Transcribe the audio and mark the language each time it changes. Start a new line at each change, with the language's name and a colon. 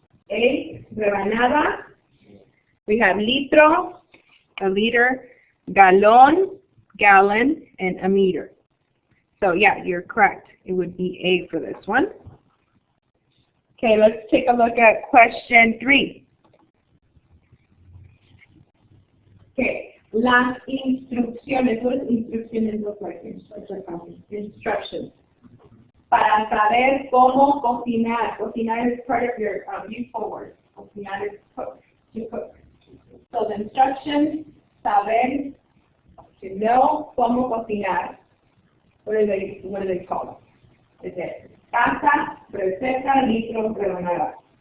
English: A rebanada. We have litro, a liter, galón, gallon, and a meter. So yeah, you're correct. It would be A for this one. Okay, let's take a look at question 3.
Spanish: Okay, las instrucciones.
English: What does instrucciones look like? Instructions.
Spanish: Para saber cómo cocinar.
English: Cocinar is part of your useful words. Cocinar is cook, to cook. So the instructions, saber, to know
Spanish: cómo cocinar.
English: What are they called? Is it taza, receta, litro, rebanada?